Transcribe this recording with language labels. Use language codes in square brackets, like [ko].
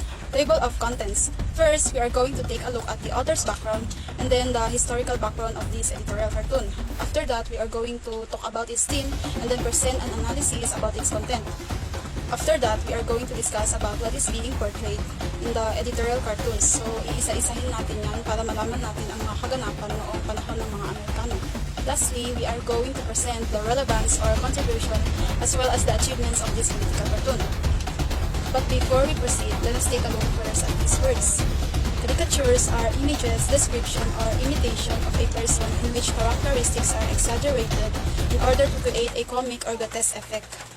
[en] Table of Contents. First, we are going to take a look at the author's background and then the historical background of this editorial cartoon. After that, we are going to talk about its theme and then present an analysis about its content. After that, we are going to discuss about what is being portrayed in the editorial cartoons. [tl] So, iisa-isahin natin yan para malaman natin ang mga kaganapan noong panahon ng mga Amerikano. [en] Lastly, we are going to present the relevance or contribution as well as the achievements of this political cartoon. But before we proceed, let us take a look first at these words. Caricatures are images, description, or imitation of a person in which characteristics are exaggerated in order to create a comic or grotesque effect.